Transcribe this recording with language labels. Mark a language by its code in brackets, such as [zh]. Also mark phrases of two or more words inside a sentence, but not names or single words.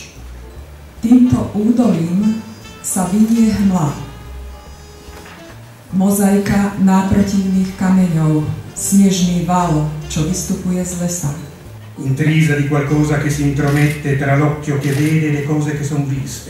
[sk] Týmto údolím sa vinie hmla. Mozaika náprotivných kameňov, snežný val, čo vystupuje z lesa. [it] Intrisa di qualcosa che si intromette tra l'occhio che vede e le cose che sono viste.